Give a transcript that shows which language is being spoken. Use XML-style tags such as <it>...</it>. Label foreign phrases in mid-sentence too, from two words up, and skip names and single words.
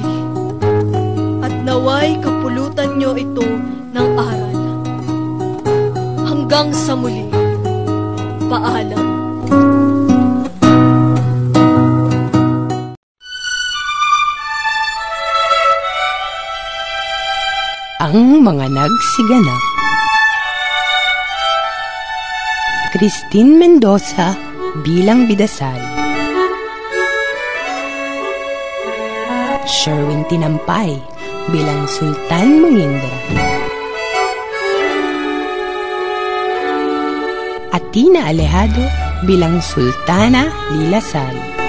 <tl>At naway kapulutan nyo ito ng aral. Hanggang sa muli. Paalam. Ang mga nagsiganap. Christine Mendoza bilang Bidasari. Sherwin Tinampay bilang Sultan Mongindra. Atina Alejado bilang Sultana Lilasari.</tl>